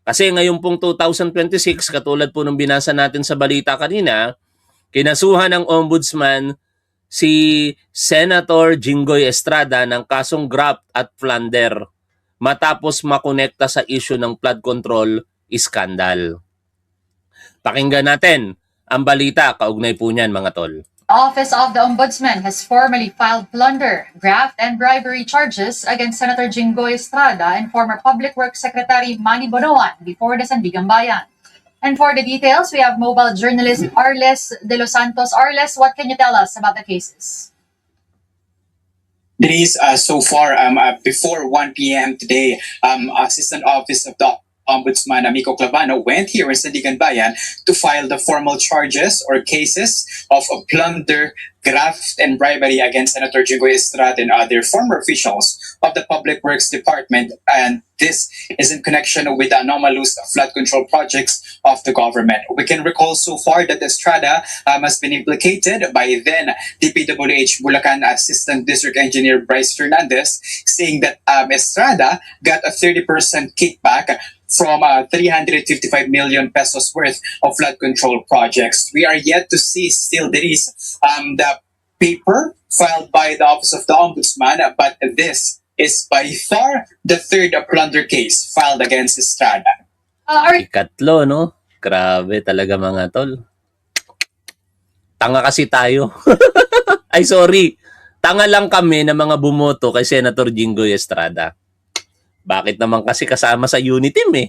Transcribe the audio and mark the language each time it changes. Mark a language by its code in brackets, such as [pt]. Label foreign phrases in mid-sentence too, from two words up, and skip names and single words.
[tl] Kasi ngayon pong 2026, katulad po ng binasa natin sa balita kanina, kinasuhan ng Ombudsman si Senator Jinggoy Estrada ng kasong graft at plunder. matapos makonekta sa issue ng [en] flood control scandal. [tl] Pakinggan natin ang balita, kaugnay po niyan mga tol. [en] Office of the Ombudsman has formally filed plunder, graft, and bribery charges against Senator Jinggoy Estrada and former Public Works Secretary Manny Bonoan before the Sandigan Bayan. And for the details, we have mobile journalist Arles De Los Santos. Arles, what can you tell us about the cases? Denise, so far, before 1 p.m. today, Assistant Office of the Ombudsman Amico Clavano went here in Sandigan Bayan to file the formal charges or cases of plunder, graft, and bribery against Senator Jinggoy Estrada and other former officials of the Public Works Department. And this is in connection with the anomalous flood control projects of the government. We can recall so far that Estrada has been implicated by then DPWH Bulacan Assistant District Engineer Bryce Fernandez, saying that Estrada got a 30% kickback from 355 million pesos worth of flood control projects. We are yet to see still there is the paper filed by the Office of the Ombudsman, but this is by far the third plunder case filed against Estrada. [tl] Ikatlo, no? Grabe talaga mga tol. Tanga kasi tayo. Ay, sorry. Tanga lang kami na mga bumoto kay Senator Jinggoy Estrada. Bakit naman kasi kasama sa [en] unit team [tl] eh?